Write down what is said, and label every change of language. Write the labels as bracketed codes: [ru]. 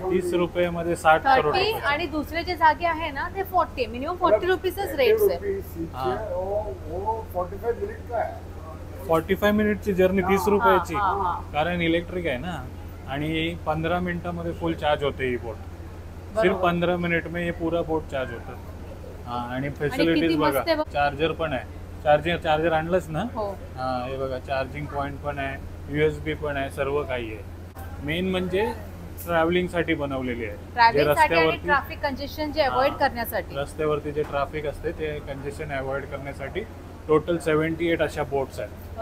[mr] 30 रुपये मध्ये 60 करोड 30 रुपये. आणि दुसरे जे जागे आहे ना ते 40, मिनिमम 40 रुपीजच रेट्स आहे। हाँ. [hi] वो 45 मिनट का है. [mr] 45 मिनिटची जर्नी 30 रुपयाची. हा, हा. कारण इलेक्ट्रिक आहे ना, आणि 15 मिनिटामध्ये फुल चार्ज होते ही बोट. [hi] सिर्फ 15 मिनिट में ये पूरा बोट चार्ज होतं. [mr] हा आणि फॅसिलिटीज किती बघा. मस्त आहे बघ. चार्जर पण आहे. चार्जर आणलंच ना? हो, हा हे बघा चार्जिंग पॉइंट पण आहे, USB पण आहे, सर्व काही आहे. मेन म्हणजे ट्रॅव्हलिंग साठी बनवलेली आहे. जे ट्रॅव्हलिंग साठी आणि रस्त्यावरती ट्रॅफिक कंजेशन जे अवॉइड करण्यासाठी। रस्त्यावरती जे ट्रॅफिक असते ते कंजेशन अवॉइड करण्यासाठी टोटल 78 अशा बोट्स आहेत.